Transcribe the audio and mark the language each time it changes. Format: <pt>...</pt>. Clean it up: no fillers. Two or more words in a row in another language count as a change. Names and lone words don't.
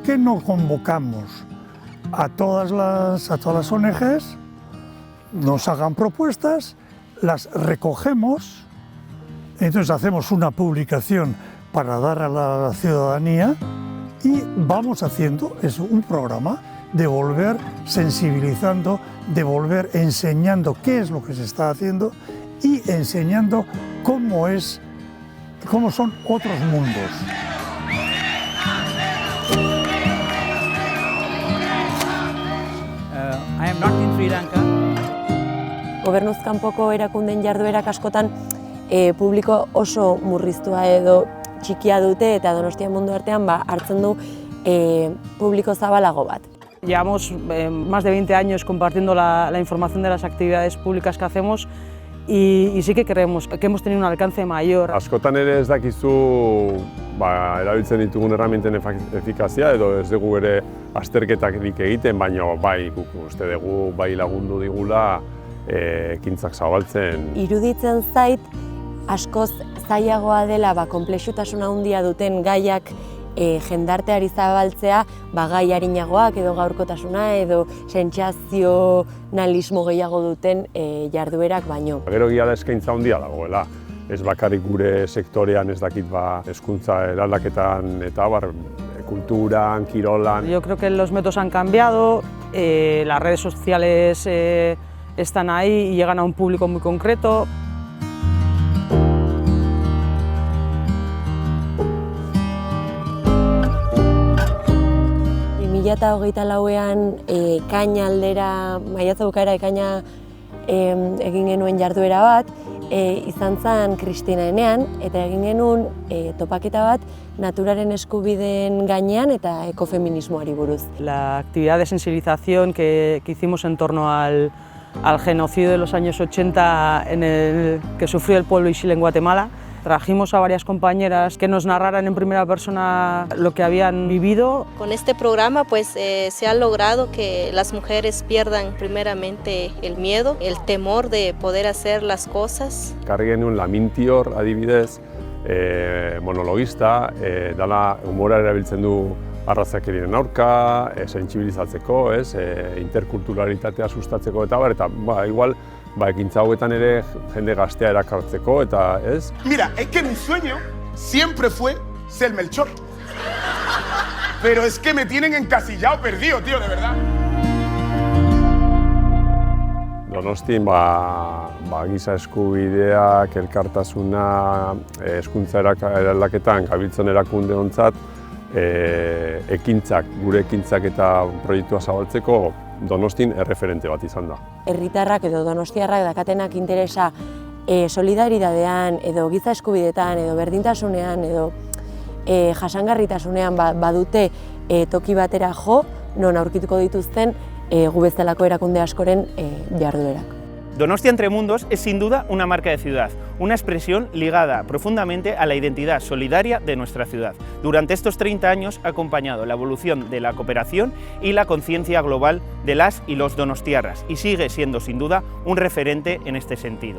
<es>qué no convocamos a todas las ONGs, nos hagan propuestas, las recogemos, entonces hacemos una publicación para dar a la ciudadanía y vamos haciendo eso, un programa de volver sensibilizando, de volver enseñando qué es lo que se está haciendo y enseñando cómo son otros mundos.</es> <en>I am not in Sri Lanka.</en> <eu>Gobernuz kanpoko erakundeen jarduerak askotan publiko oso murriztua edo txikia dute eta Donostia mundu artean hartzen du publiko zabalago bat.</eu> <es>Llevamos más de 20 años compartiendo la información de las actividades públicas que hacemos y sí que creemos que hemos tenido un alcance mayor.</es> <eu>Askotan ere ez dakizu erabiltzen ditugun erraminten efikazia edo ez dugu ere azterketarik egiten, baina bai uste dugu bai lagundu digula ekintzak zabaltzen. Iruditzen zait askoz zailagoa dela konplexutasuna handia duten gaiak jendarteari zabaltzea, gai arinagoak edo gaurkotasuna edo sentsazionalismo gehiago duten jarduerak baino. Gero egia da eskaintza handia dagoela. Ez bakarrik gure sektorean ez dakit hezkuntza eraldaketan eta kulturan, kirolan.</eu> <es>Yo creo que los métodos han cambiado, las redes sociales están ahí y llegan a un público muy concreto.</es> <eu>2024an ekaina aldera, maiatza bukaera ekaina egin genuen jarduera bat, izan zen Kristina Enean, eta egin genuen topaketa bat naturaren eskubideen gainean eta ekofeminismoari buruz.</eu> <es>La actividad de sensibilización que hicimos en torno al genocidio de los años 80 que sufrió el pueblo Ixil en Guatemala. Trajimos a varias compañeras que nos narraran en primera persona lo que habían vivido. Con este programa se ha logrado que las mujeres pierdan primeramente el miedo, el temor de poder hacer las cosas.</es> <eu>Karri genuen Lamintior adibidez, monologista, dala humora erabiltzen du arrazakerien aurka, sentsibilizatzeko, interkulturalitatea sustatzeko eta igual ekintza hauetan ere jende gaztea erakartzeko eta ez.</eu> <es>Mira, es que mi sueño siempre fue ser Melchor. Pero es que me tienen encasillado, perdido, tío, de verdad.</es> <eu>Donostin giza eskubideak, elkartasuna, hezkuntza eraldaketan gabiltzan erakundeontzat ekintzak, gure ekintzak eta proiektua zabaltzeko Donostin erreferente bat izan da. Herritarrak edo donostiarrak dakatenak interesa solidaridadean edo giza eskubidetan edo berdintasunean edo jasangarritasunean badute toki batera jo, non aurkituko dituzten gu bezalako erakunde askoren jarduerak.</eu> <es>Donostia Entre Mundos es sin duda una marca de ciudad, una expresión ligada profundamente a la identidad solidaria de nuestra ciudad. Durante estos 30 años ha acompañado la evolución de la cooperación y la conciencia global de las y los donostiarras y sigue siendo sin duda un referente en este sentido.</es>